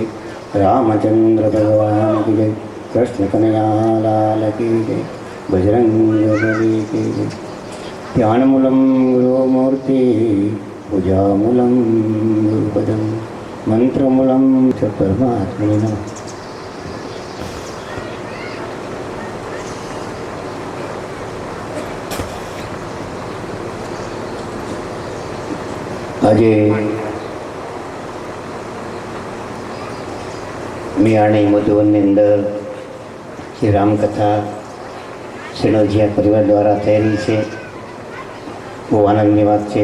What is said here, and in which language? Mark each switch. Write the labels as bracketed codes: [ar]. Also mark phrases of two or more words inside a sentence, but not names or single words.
[hi] रामचंद्र भगवान की जय। कृष्ण कन्हैया लाल की जय। बजरंग बली की जय। [sa] ध्यानमूलम गुरुमूर्ति पूजामूलम गुरुपदम मंत्रमूलम च परमात्मने नमः। [gu] આજે મિયાણી મધુવનની અંદર જે રામકથા શેણોજીયા પરિવાર દ્વારા થયેલી છે, બહુ આનંદની વાત છે.